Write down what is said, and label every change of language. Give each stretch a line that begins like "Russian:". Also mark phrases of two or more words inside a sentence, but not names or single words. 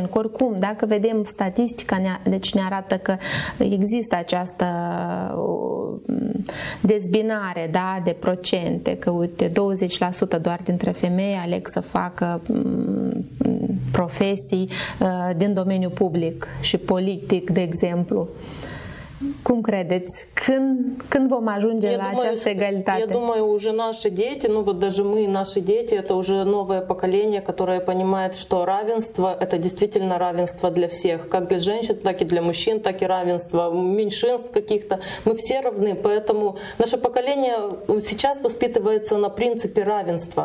Romanian: Că oricum, dacă vedem statistica, deci ne arată că există această dezbinare, da, de procente, că uite, 20% doar dintre femei aleg să facă profesii din domeniul public și politic, de exemplu. Cum credeți? Când vom ajunge la această egalitate?
Russian: Я думаю, уже наши дети, ну вот даже мы, наши дети, это уже новое поколение, которое понимает, что равенство — это действительно равенство для всех, как для женщин, так и для мужчин, так и равенство меньшинств каких-то. Мы все равны, поэтому наше поколение сейчас воспитывается на принципе равенства.